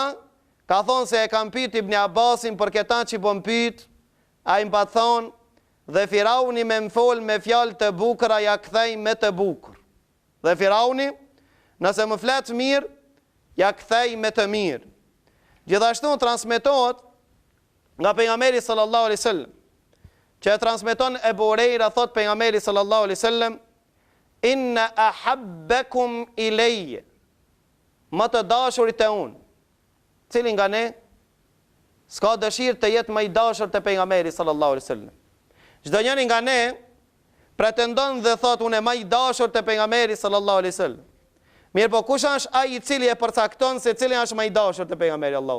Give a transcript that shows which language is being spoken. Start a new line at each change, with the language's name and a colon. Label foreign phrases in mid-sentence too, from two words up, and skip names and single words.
Albanian: Ka thonë se e kam pyet Ibn Abbasin për këta që po mpyet, ai më thonë dhe Firauni me më fol me fjalë të bukura ja kthej me të bukur. Dhe Firauni nëse më flet mirë, ja kthej me të mirë. Gjithashtu transmetohet nga pejgamberi
Arabic: صلى الله عليه وسلم,
Albanian: që e transmeton Ebu Hurajra, thot pejgamberi
Arabic: صلى الله عليه وسلم, إن أحبكم إلي,
Albanian: më të dashurit e unë, cili nga ne s'ka dëshirë të jetë më i dashur te pejgamberi
Arabic: صلى الله عليه وسلم.
Albanian: Çdo njeri nga ne pretendon dhe thot unë më i dashur te pejgamberi
Arabic: صلى الله عليه وسلم.
Albanian: Mirë, po kush është ai i cili e përcakton se cili është më i dashur te pejgamberi Allahut?